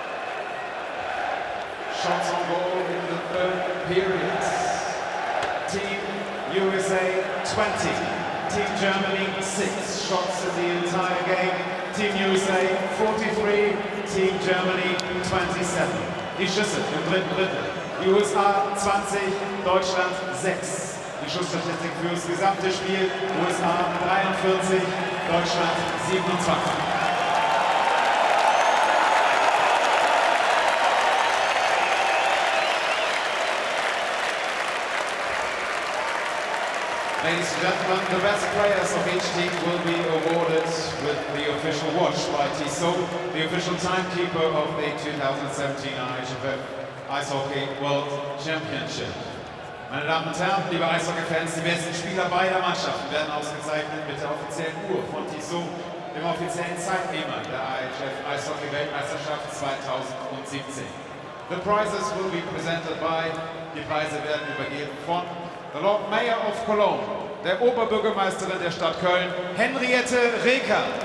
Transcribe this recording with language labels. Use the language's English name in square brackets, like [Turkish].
[English] Shots on goal in the third period. Team USA 20, Team Germany 6 shots in the entire game. Team USA 43, Team Germany 27. [German] Die Schüsse im dritten Drittel. USA 20, Deutschland 6. Die Schussstatistik für das gesamte Spiel. USA 43, Deutschland 27. [English] Ladies and gentlemen, the best players of each team will be awarded with the official watch by Tissot, the official timekeeper of the 2017 IIHF Ice Hockey World Championship. [German] Meine Damen und Herren, liebe Eishockey-Fans, die besten Spieler beider Mannschaften werden ausgezeichnet mit der offiziellen Uhr von Tissot, dem offiziellen Zeitnehmer der IIHF Eishockey-Weltmeisterschaft 2017. [English] The prizes will be presented by, [German] die Preise werden übergeben von [English] the Lord Mayor of Cologne, [German] der Oberbürgermeisterin der Stadt Köln, [English] Henriette Reker.